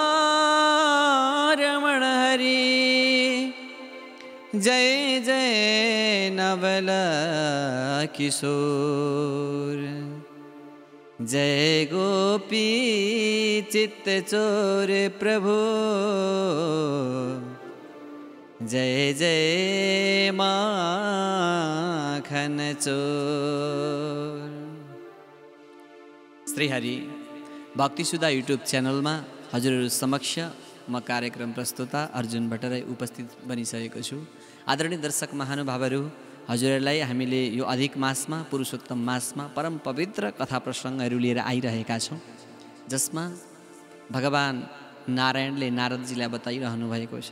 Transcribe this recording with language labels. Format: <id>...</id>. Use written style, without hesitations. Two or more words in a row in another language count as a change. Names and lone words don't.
<hi>रमण हरि, जय जय नवल किशोर, जय गोपी चित्त चोर प्रभु, जय जय माखन चोर।</hi> <ne>श्रीहरि भक्ति सुधा</ne> <en>YouTube channel</en> <ne>में हजुरहरु समक्ष म कार्यक्रम प्रस्तुता अर्जुन भट्टराई उपस्थित बनिसकेको छु। आदरणीय दर्शक महानुभावहरू, हजुरहरूलाई हामीले यो अधिक मासमा पुरुषोत्तम मासमा परम पवित्र कथा प्रसङ्गहरू लिएर आइरहेका छौँ, जसमा भगवान नारायणले नारदजीलाई बताइरहनु भएको छ।</ne>